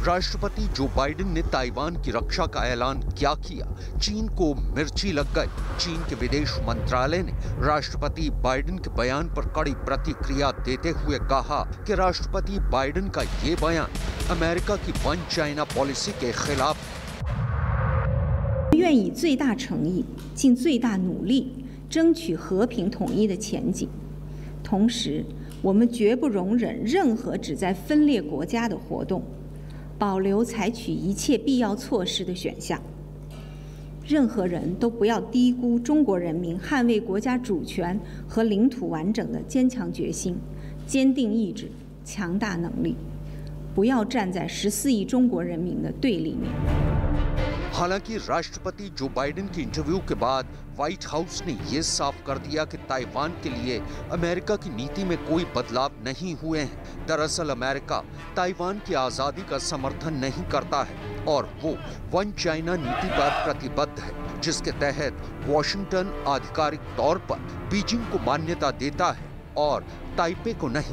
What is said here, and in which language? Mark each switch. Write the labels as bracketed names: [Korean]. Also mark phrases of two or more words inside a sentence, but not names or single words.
[Hindi] राष्ट्रपति जो बाइडेन ने ताइवान की रक्षा का ऐलान क्या किया, चीन को मिर्ची लग गई। चीन के विदेश मंत्रालय ने राष्ट्रपति बाइडेन के बयान पर कड़ी प्रतिक्रिया देते हुए कहा कि राष्ट्रपति बाइडेन का ये बयान अमेरिका की [English] One China policy [Hindi] के खिलाफ है। [Chinese] 愿以最大诚意，尽最大努力，争取和平统一的前景。同时，我们绝不容忍任何旨在分裂国家的活动，保留采取一切必要措施的选项。任何人都不要低估中国人民捍卫国家主权和领土完整的坚强决心、坚定意志、强大能力，不要站在14亿中国人民的对立面。 [Hindi] हालांकि राष्ट्रपति जो बाइडेन के इंटरव्यू के बाद व्हाइट हाउस ने यह साफ कर दिया कि ताइवान के लिए अमेरिका की नीति में कोई बदलाव नहीं हुए हैं। दरअसल अमेरिका ताइवान की आजादी का समर्थन नहीं करता है और वो [English] One China [Hindi] नीति पर प्रतिबद्ध है, जिसके तहत वॉशिंगटन आधिकारिक तौर पर बीजिंग को मान्यता देता है और ताइपे को नहीं।